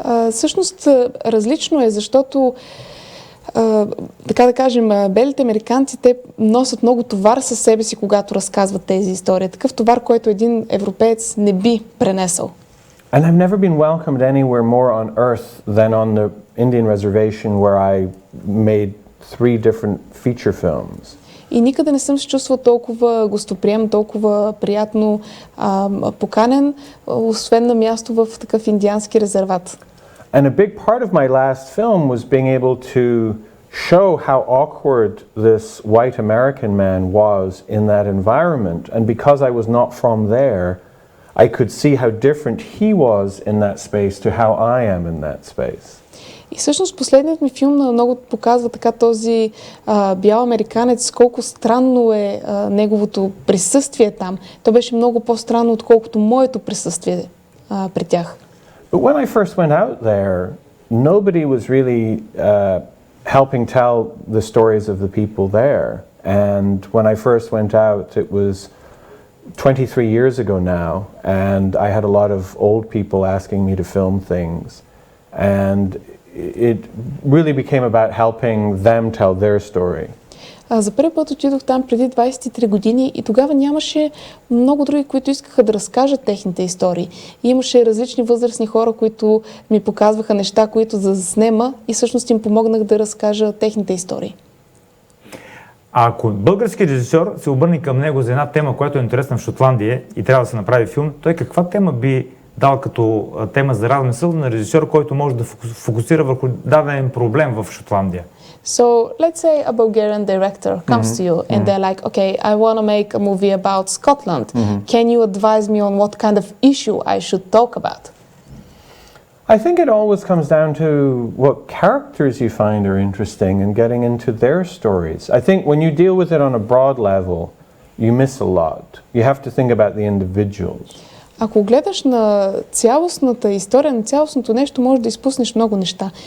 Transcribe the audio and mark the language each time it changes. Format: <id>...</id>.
<bg>Всъщност различно е, защото така да кажем, белите американци, те носят много товар със себе си, когато разказват тези истории. Такъв товар, който един европеец не би пренесъл.</bg> <en>And I've never been welcomed anywhere more on earth than on the Indian reservation where I made 3 different feature films.</en> <bg>И никъде не съм се чувствал толкова гостоприем, толкова приятно поканен, освен на място в такъв индиански резерват.</bg> <en>And a big part of my last film was being able to show how awkward this white American man was in that environment. And because I was not from there, I could see how different he was in that space to how I am in that space.</en> <bg>И всъщност последният ми филм много показва така този бял американец, колко странно е неговото присъствие там. То беше много по-странно, отколкото моето присъствие при тях.</bg> <en>But when I first went out there, nobody was really helping tell the stories of the people there. And when I first went out, it was 23 years ago now, and I had a lot of old people asking me to film things. And it really became about helping them tell their story.</en> <bg>За първи път отидох там преди 23 години и тогава нямаше много други, които искаха да разкажат техните истории. И имаше различни възрастни хора, които ми показваха неща, които да заснема и всъщност им помогнах да разкажа техните истории. А ако български режисьор се обърне към него за една тема, която е интересна в Шотландия и трябва да се направи филм, той каква тема би дал като тема за размисъл на режисьор, който може да фокусира върху даден проблем в Шотландия?</bg> <en>So let's say a Bulgarian director comes to you and they're like, okay, I want to make a movie about Scotland. Can you advise me on what kind of issue I should talk about? I think it always comes down to what characters you find are interesting and getting into their stories. I think when you deal with it on a broad level, you miss a lot. You have to think about the individuals.</en> <bg>Ако гледаш на цялостната история, на цялостното нещо, може да изпуснеш много неща.</bg>